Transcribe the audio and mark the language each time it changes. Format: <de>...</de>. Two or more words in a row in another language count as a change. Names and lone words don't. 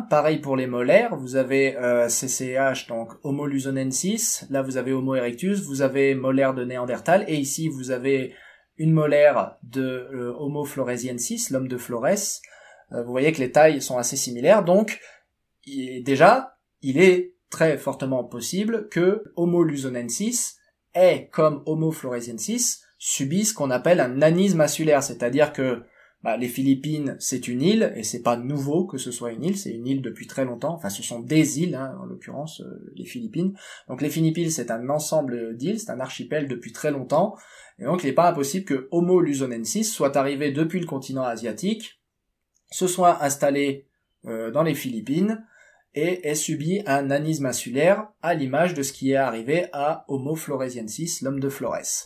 <fr>Pareil pour les molaires, vous avez CCH, donc Homo luzonensis, là vous avez Homo erectus, vous avez molaire de Néandertal, et ici vous avez une molaire de Homo floresiensis, l'homme de Flores. Vous voyez que les tailles sont assez similaires, donc déjà, il est très fortement possible que Homo luzonensis et comme Homo floresiensis subissent ce qu'on appelle un nanisme insulaire, c'est-à-dire que les Philippines, c'est une île, et c'est pas nouveau que ce soit une île, c'est une île depuis très longtemps, enfin ce sont des îles, en l'occurrence, les Philippines. Donc les Philippines, c'est un ensemble d'îles, c'est un archipel depuis très longtemps, et donc il n'est pas impossible que Homo luzonensis soit arrivé depuis le continent asiatique, se soit installé dans les Philippines, et ait subi un nanisme insulaire, à l'image de ce qui est arrivé à Homo floresiensis, l'homme de Flores.</fr>